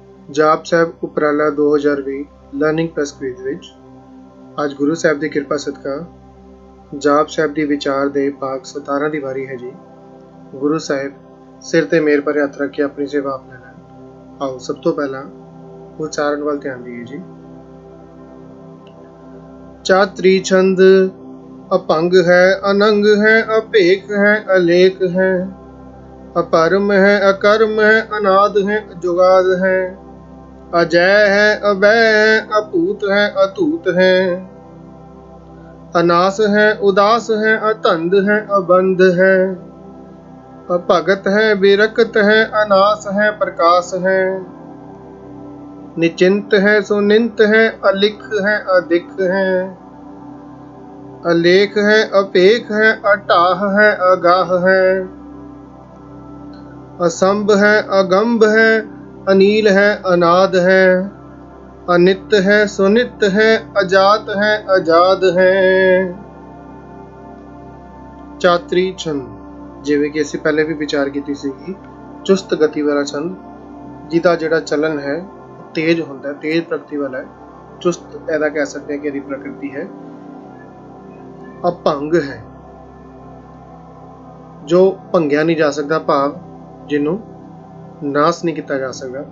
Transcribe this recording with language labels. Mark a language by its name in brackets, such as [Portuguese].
[Punjabi] ਜਾਪ ਸਾਹਿਬ ਉਪਰਾਲਾ 2020 learning plus quiz ਵਿੱਚ ਅੱਜ ਗੁਰੂ ਸਾਹਿਬ ਦੀ ਕਿਰਪਾ ਸਦਕਾ ਜਾਪ ਸਾਹਿਬ ਦੀ ਵਿਚਾਰ ਦੇ ਭਾਗ 17 ਦੀ ਵਾਰੀ ਹੈ ਜੀ। ਗੁਰੂ ਸਾਹਿਬ ਸਿਰ ਤੇ ਮੇਰ ਭਰੇ ਹੱਥ ਰੱਖ ਕੇ ਆਪਣੀ ਸੇਵਾ ਆਪ ਲੈ ਲੈਣ। ਆਓ ਸਭ ਤੋਂ ਪਹਿਲਾਂ ਉਚਾਰਨ ਵੱਲ ਧਿਆਨ ਦਈਏ ਜੀ। [Braj] ਚਾਤਰੀ ਛੰਦ अपंग है, अनंग है, अपेख है, अलेख है, अपरम है, अकर्म है, अनाद है, जुगाद है, अजय है, अभय है, अपूत है, अतूत है, अनास है, उदास है, अतंद है, अबंध है, अभगत है, विरक्त है, अनास है, प्रकाश है, निचिंत है, सुनिंत है, अलिख है, अधिक है, अलेख है, अपेख है, अटाह है, अगाह है, असंभ है, अगंभ है, अनील है, अनाद है, अनित है, सुनित है, अजात है, अजाद है। [Punjabi] ਚਾਤਰੀ ਛੰਦ ਜਿਵੇਂ ਕਿ ਅਸੀਂ ਪਹਿਲੇ ਵੀ ਵਿਚਾਰ ਕੀਤੀ ਸੀਗੀ, ਚੁਸਤ ਗਤੀ ਵਾਲਾ ਛੰਦ ਜਿਹਦਾ ਜਿਹੜਾ ਚਲਨ ਹੈ ਤੇਜ਼ ਹੁੰਦਾ ਹੈ, ਤੇਜ਼ ਪ੍ਰਗਤੀ ਵਾਲਾ ਹੈ। ਚੁਸਤ ਇਹਦਾ ਕਹਿ ਸਕਦੇ ਹਾਂ ਕਿ ਇਹਦੀ ਪ੍ਰਕਿਰਤੀ ਹੈ। ਅਭੰਗ ਹੈ ਜੋ ਭੰਗਿਆ ਨਹੀਂ ਜਾ ਸਕਦਾ, ਭਾਵ ਜਿਹਨੂੰ ਨਾਸ ਨਹੀਂ ਕੀਤਾ ਜਾ ਸਕਦਾ।